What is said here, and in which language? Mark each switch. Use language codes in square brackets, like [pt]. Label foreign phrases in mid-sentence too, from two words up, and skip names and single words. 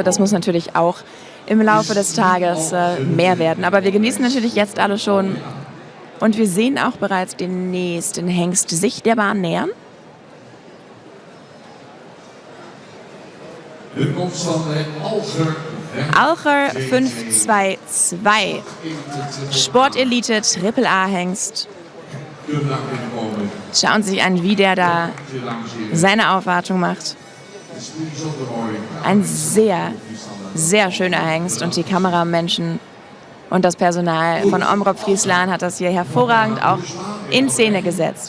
[de] Das muss natürlich auch im Laufe des Tages mehr werden. Aber wir genießen natürlich jetzt alle schon. Und wir sehen auch bereits den nächsten Hengst sich der Bahn nähern. [nl] De komt van Alger [de] Alcher 522. Sportelite Triple A Hengst. Schauen Sie sich an, wie der da seine Aufwartung macht. Ein sehr, sehr schöner Hengst und die Kameramenschen und das Personal von Omrop Friesland hat das hier hervorragend auch in Szene gesetzt.